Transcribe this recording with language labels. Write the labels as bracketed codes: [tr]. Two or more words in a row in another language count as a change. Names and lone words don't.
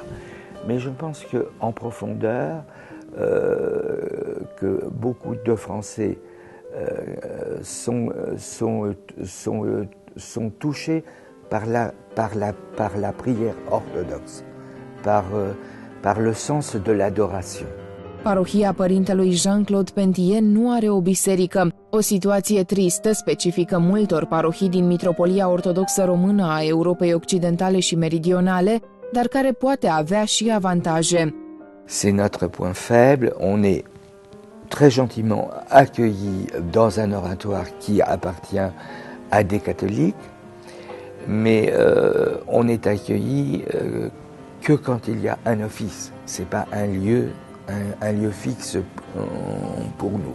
[fr] Mais je pense qu'en profondeur, que beaucoup de Français sont touchés par la prière orthodoxe, par le sens de l'adoration. [ro] Parohia părintelui Jean-Claude Pentien nu are o biserică, o situație tristă, specifică multor parohii din Mitropolia Ortodoxă Română a Europei Occidentale și Meridionale, dar care poate avea și avantaje. [fr] C'est notre point faible, on est très gentiment accueillis dans un oratoire qui appartient à des catholiques, mais on est accueilli que quand il y a un office, c'est pas un lieu fixe pour nous.